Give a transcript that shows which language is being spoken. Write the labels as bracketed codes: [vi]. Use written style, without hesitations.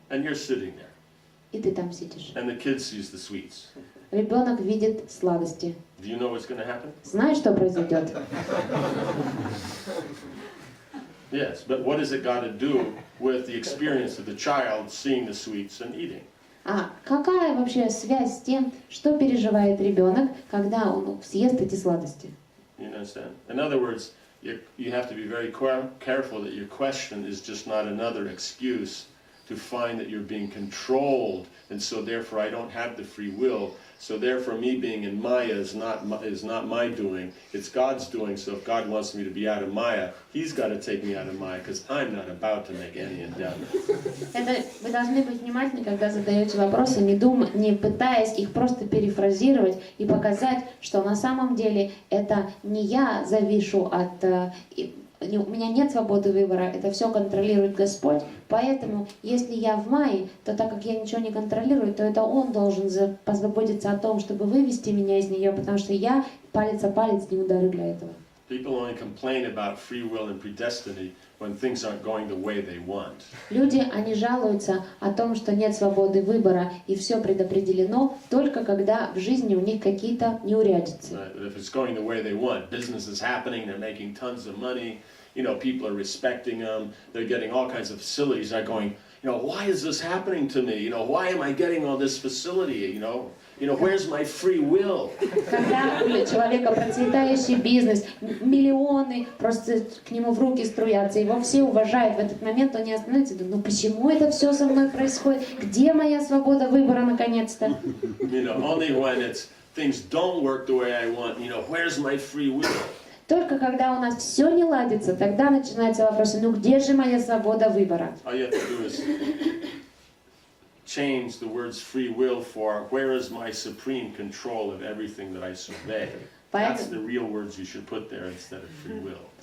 [en] And you're sitting there, [ru] И ты там сидишь. [en] and the kid sees the sweets. [ru] Ребенок видит сладости. [en] Do you know what's going to happen? [ru] Знаешь, что произойдет? [en] Yes, but what has it got to do with the experience of the child seeing the sweets and eating? [ru] А какая вообще связь с тем, что переживает ребенок, когда он съест эти сладости? [en] You understand? In other words, you have to be very careful that your question is just not another excuse to find that you're being controlled, and so therefore I don't have the free will. So therefore me being in Maya is not my doing, it's God's doing. So if God wants me to be out of Maya, He's got to take me out of Maya, because I'm not about to make any endeavor. [ru] Это вы должны быть внимательны, когда задаете вопросы, не пытаясь их просто перефразировать и показать, что на самом деле это не я завишу от... У меня нет свободы выбора, это все контролирует Господь. Поэтому, если я в мае, то так как я ничего не контролирую, то это Он должен позаботиться о том, чтобы вывести меня из нее, потому что я палец о палец не ударю для этого. [en] People only complain about free will and predestiny when things aren't going the way they want. [ru] Люди, они жалуются о том, что нет свободы выбора и все предопределено, только когда в жизни у них какие-то неурядицы. [en] If it's going the way they want, business is happening, they're making tons of money, people are respecting them, they're getting all kinds of facilities, they're going, why is this happening to me? Why am I getting all this facility? Where's my free will? [ru] Когда у человека процветающий бизнес, миллионы просто к нему в руки струятся, его все уважают, в этот момент он не остановится, думает, почему это все со мной происходит? Где моя свобода выбора наконец-то? [en] Only when things don't work the way I want, where's my free will? [ru] Только когда у нас все не ладится, тогда начинается вопрос, где же моя свобода выбора? [en] All you have to do is change the words free will for where is my supreme control of everything that I survey. That's the real words you should put there instead of free will.